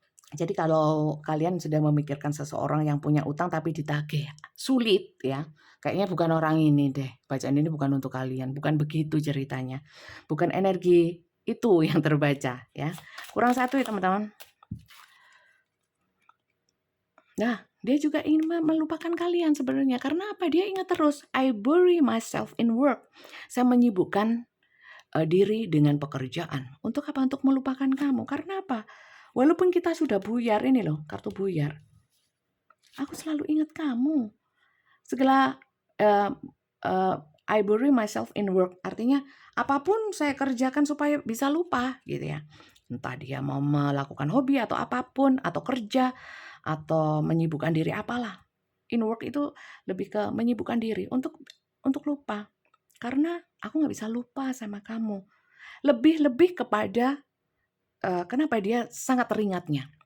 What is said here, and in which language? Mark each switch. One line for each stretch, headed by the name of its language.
Indonesian: Jadi kalau kalian sedang memikirkan seseorang yang punya utang tapi ditagih sulit ya, kayaknya bukan orang ini deh. Bacaan ini bukan untuk kalian, bukan begitu ceritanya. Bukan energi itu yang terbaca ya. Kurang satu ya teman-teman. Nah, dia juga ingin melupakan kalian sebenarnya. Karena apa? Dia ingat terus,
English: I bury myself in work.
Indonesian: Saya menyibukkan diri dengan pekerjaan. Untuk apa? Untuk melupakan kamu. Karena apa? Walaupun kita sudah buyar, ini loh, kartu buyar. Aku selalu ingat kamu.
English: Segala I bury myself in work.
Indonesian: Artinya apapun saya kerjakan supaya bisa lupa gitu ya. Entah dia mau melakukan hobi atau apapun, atau kerja, atau menyibukkan diri apalah.
English: In work
Indonesian: itu lebih ke menyibukkan diri untuk lupa. Karena aku nggak bisa lupa sama kamu. Lebih kepada kenapa dia sangat teringatnya?